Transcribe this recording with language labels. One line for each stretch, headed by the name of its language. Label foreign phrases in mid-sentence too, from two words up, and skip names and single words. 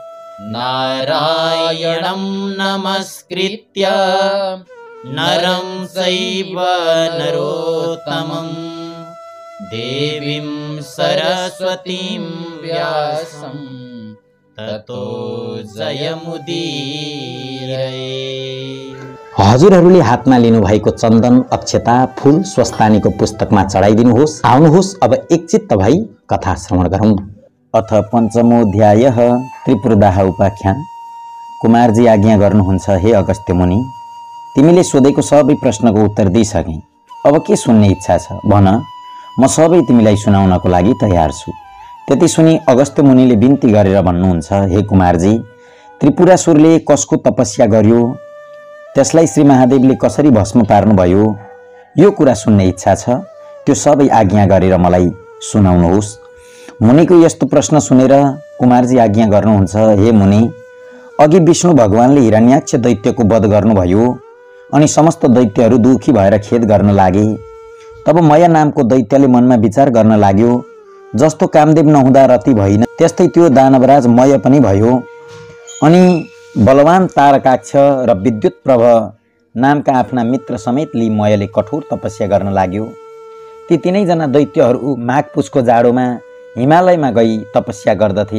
Sanskrit: नारायणं नमस्कृत्य नरं चैव नरोत्तमम् देवीं सरस्वतीं व्यासं ततो जयमुदीरये।
Nepali: हजुरहरूले हातमा लिनुभएको चन्दन अक्षता फूल स्वस्तानीको पुस्तकमा चढाइदिनुहोस्। आउनुहोस् अब एकचित्त भई कथा श्रवण गरौँ।
Sanskrit: अथ पञ्चमोऽध्यायः त्रिपुरदाह उपाख्यान।
Nepali: कुमारजी आज्ञा गर्नुहुन्छ, हे अगस्त्य मुनि, तिमीले सोधेको सबै प्रश्नको उत्तर दिइसके। अब के सुन्ने इच्छा छ भन, म सबै तिमीलाई सुनाउनको लागि तयार छु। त्यति सुनि अगस्त्य मुनिले बिन्ती गरेर भन्नुहुन्छ, हे कुमारजी, त्रिपुरासुरले कसको तपस्या गर्यो, त्यसलाई श्री महादेवले कसरी भस्म पार्नुभयो, यो कुरा सुन्ने इच्छा छ। त्यो सबै आज्ञा गरेर मलाई सुनाउनुहोस्। मुनिको यस्तो प्रश्न सुनेर कुमारजी आज्ञा गर्नुहुन्छ, हे मुनि, अघि विष्णु भगवानले हिरण्याक्ष दैत्यको वध गर्नुभयो अनि समस्त दैत्यहरू दुखी भएर खेद गर्न लागे। तब मया नामको दैत्यले मनमा विचार गर्न लाग्यो, जस्तो कामदेव नहुँदा रति भइन त्यस्तै त्यो दानवराज मय पनि भयो। अनि बलवान तारकाक्ष र विद्युत प्रभ नामका आफ्ना मित्र समेत लिई मयले कठोर तपस्या गर्न लाग्यो। ती तीनैजना दैत्यहरू माघ पुसको जाडोमा हिमालयमा गई तपस्या गर्दथे।